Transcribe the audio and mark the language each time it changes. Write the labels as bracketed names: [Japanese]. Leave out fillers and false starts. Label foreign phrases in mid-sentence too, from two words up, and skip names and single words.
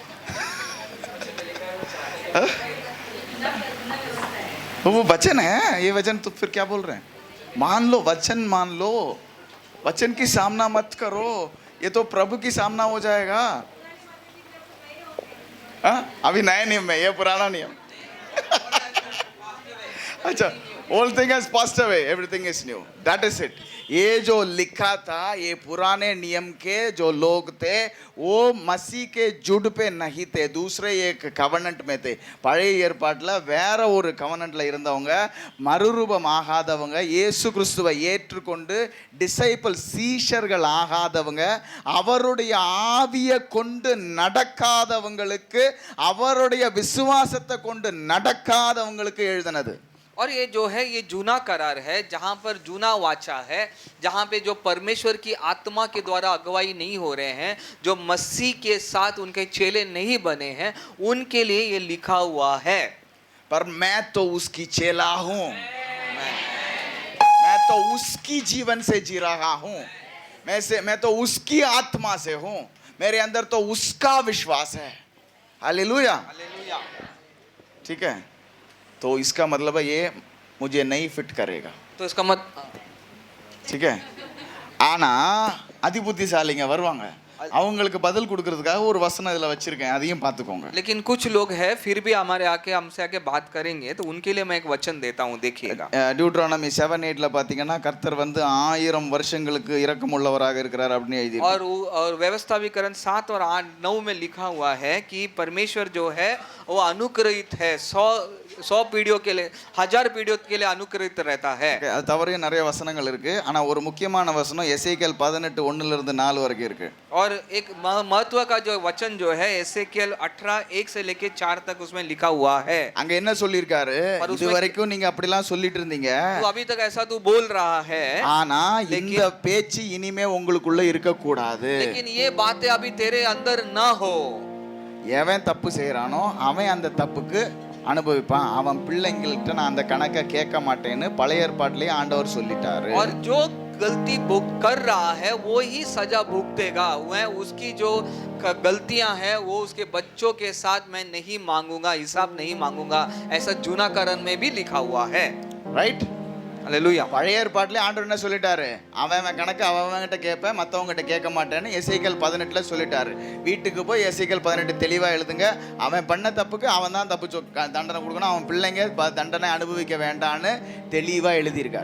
[Hindi] तो वो वचन है, ये वचन तो फिर क्या बोल रहे हैं? मान लो, वचन मान लो, वचन की सामना मत करो, ये तो प्रभु की सामना हो जाएगा. अभी नया नियम है, ये पुराना नियम. अच्छा, [English] old thing has passed away, everything is new. That is it. [Hindi] ये जो लिखा था, ये पुराने नियम के जो लोग थे, वो मसीह के जुड़ पे नहीं थे, दूसरे एक कवनेंट में थे. [Tamil] பழைய ஏற்பாட்டில் வேற ஒரு கவனன்ட்ல இருந்தவங்க, மறுரூபம் ஆகாதவங்க, இயேசு கிறிஸ்துவை ஏற்றுக்கொண்டு டிசைபிள் சீஷர்கள் ஆகாதவங்க, அவருடைய ஆவியை கொண்டு நடக்காதவங்களுக்கு, அவருடைய விசுவாசத்தை கொண்டு நடக்காதவங்களுக்கு எழுதினது. [Hindi] और ये जो है ये जूना करार है, जहाँ पर जूना वाचा है, जहाँ पे जो परमेश्वर की आत्मा के द्वारा अगुवाई नहीं हो रहे हैं, जो मसीह के साथ उनके चेले नहीं बने हैं, उनके लिए ये लिखा हुआ है. पर मैं तो उसकी चेला हूँ, मैं तो उसकी जीवन से जी रहा हूँ, मैं तो उसकी आत्मा से हूँ, मेरे अंदर तो उसका विश्वास है. हालेलुया. हालेलुया. ठीक है, तो इसका मतलब है ये मुझे नहीं फिट करेगा. तो इसका मत ठीक है. [Tamil] ஆனா அதிபுத்திசாலிங்க வருவாங்க, அவங்களுக்கு பதில் கொடுக்கிறதுக்காக ஒரு வசனம் இதுல வச்சிருக்கேன், அதையும் பார்த்துக்கோங்க. [Hindi] लेकिन कुछ लोग हैं फिर भी हमारे आके हमसे आके बात करेंगे, तो उनके लिए मैं एक वचन देता हूँ, देखिएगा. [Tamil] டியூட்ரானமி 7:8ல பாத்தீங்கன்னா கர்த்தர் வந்து 1000 வருஷங்களுக்கு இரக்கமுள்ளவராக இருக்கிறார் அப்படின்னு எழுதி. [Hindi] और व्यवस्थाविकरण 7 और 8 9 में लिखा हुआ है कि परमेश्वर जो है वो अनुग्रहित है, 100 पीढ़ियों के लिए, 1000 पीढ़ियों के लिए अनुग्रहित रहता है. [Tamil] அது தவிர நிறைய வசனங்கள் இருக்கு, ஆனா ஒரு முக்கியமான வசனம் எசேக்கியேல் 18:1ல இருந்து 4 வரைக்கும் இருக்கு. [Hindi] और एक महत्व का जो वचन जो है एसेकियल 18:1 से लेके 4 तक उसमें लिखा हुआ है. [Tamil] அங்க என்ன சொல்லிருக்காரு, இது வரைக்கும் நீங்க அப்படிலாம் சொல்லிட்டு இருந்தீங்க, [Hindi] तो अभी तक ऐसा तू बोल रहा है, [Tamil] ஆனா இந்த பேச்சு இனிமே உங்களுக்குள்ள இருக்க கூடாது. [Hindi] लेकिन ये बातें अभी तेरे अंदर ना हो. [Tamil] எவன் தப்பு செய்யறானோ அவன் அந்த தப்புக்கு அனுபவிப்பான், அவன் பிள்ளைங்கள்ட்ட நான் அந்த கணக்கை கேட்க மாட்டேன்னு பழைய ஏற்பாட்டிலேயே ஆண்டவர் சொல்லிட்டாரு. [Hindi] और जो गलती कर रहा है वो ही सजा भुगतेगा. वह उसकी जो गलतियां हैं वो उसके बच्चों के साथ मैं नहीं मांगूंगा, हिसाब नहीं मांगूंगा, ऐसा जूनाकरण में भी लिखा हुआ है. ரைட். हालेलुया. [Tamil] பழைய ஏற்பாட்டிலே ஆண்டவர் என்ன சொல்லிட்டாரு, அவன் கணக்கு அவன்கிட்ட கேட்பேன், மற்றவங்ககிட்ட கேட்க மாட்டேன்னு எசேக்கியேல் 18ல சொல்லிட்டாரு. வீட்டுக்கு போய் எசேக்கியேல் 18 தெளிவா எழுதுங்க. அவன் பண்ண தப்புக்கு அவன் தான் தப்பு தண்டனை கொடுக்கணும், அவன் பிள்ளைங்க தண்டனை அனுபவிக்க வேண்டான்னு தெளிவா எழுதியிருக்காரு.